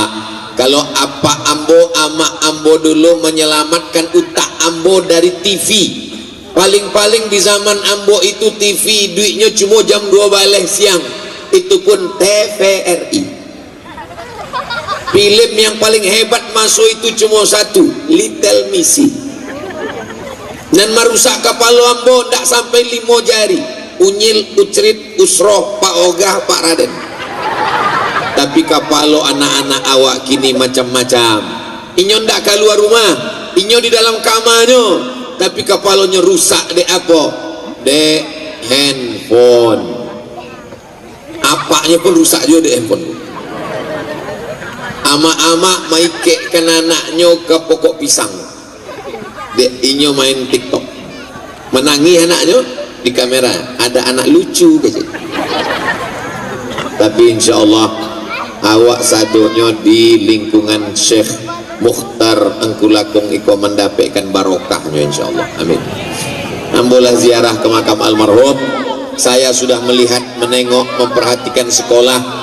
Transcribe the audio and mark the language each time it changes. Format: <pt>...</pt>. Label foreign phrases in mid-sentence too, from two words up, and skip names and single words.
<min>Kalau apa ambo ama ambo dulu menyelamatkan utak ambo dari TV.</min> <id>Paling-paling di zaman ambo itu TV duitnya cuma jam 2 balik siang, itu pun TVRI. Film yang paling hebat masuk itu cuma satu, Little Missy. Dan merusak kepala ambo tidak sampai 5 jari. Unyil, Ucrit, Usroh, Pak Ogah, Pak Raden.</id> <min>Tapi kapalo anak-anak awak kini macam-macam. Inyo ndak keluar rumah, inyo di dalam kamarnya, tapi kapalonya rusak dek apa? Dek handphone.</min> <id>Apanya pun rusak juga dek handphone.</id> <min>Ama-ama maikekkan anaknya ke pokok pisang. Dek inyo main TikTok.</min> <id>Menangi anaknya di kamera, ada anak lucu gitu. Tapi</id> <ar>insya Allah</ar> <id>awak sadonya di lingkungan Syekh Mukhtar Engku Lakung iko mendapatkan barokahnya</id> <ar>insya Allah.</ar> <id>Amin. Ambolah ziarah ke makam almarhum. Saya sudah melihat, menengok, memperhatikan sekolah.</id>